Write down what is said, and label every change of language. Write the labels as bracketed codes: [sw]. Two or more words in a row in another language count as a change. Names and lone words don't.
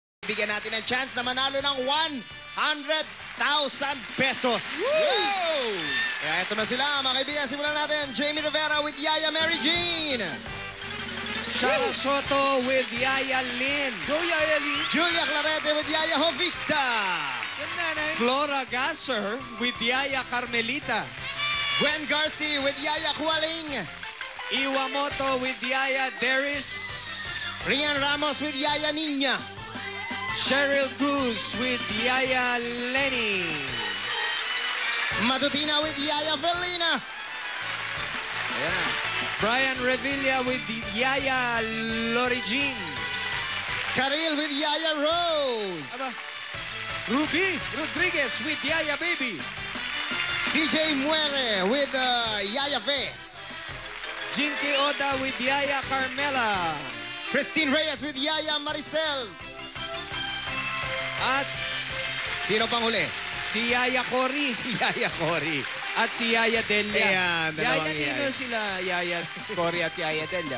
[tl] bibigyan natin ng chance na manalo ng 100,000 pesos. Wow! Kaya ito na sila, mga kaibigan. Simulan natin. Jamie Rivera with Yaya Mary Jean. Shara Soto with Yaya Lynn. Go, Yaya Lee. Julia Clarete with Yaya Jovita. Yes, nanay. Flora Gasser with Yaya Carmelita. Gwen Garci with Yaya Kualing. Iwamoto with Yaya Deris. Rian Ramos with Yaya Nina. Cheryl Cruz with Yaya Lenny. Matutina with Yaya Felina. Ayan na. Brian Revilla with Yaya Lori Jean. Karil with Yaya Rose. Ruby Rodriguez with Yaya Baby. CJ Muere with Yaya Fe. Jinky Oda with Yaya Carmela. Christine Reyes with Yaya Maricel. At Sino pang huli? si Yaya Cory. Si Yaya Cory. At si Yaya Delia. Ayan, dalawang Yaya Nino Yaya. sila, Yaya Cory at Yaya Delia.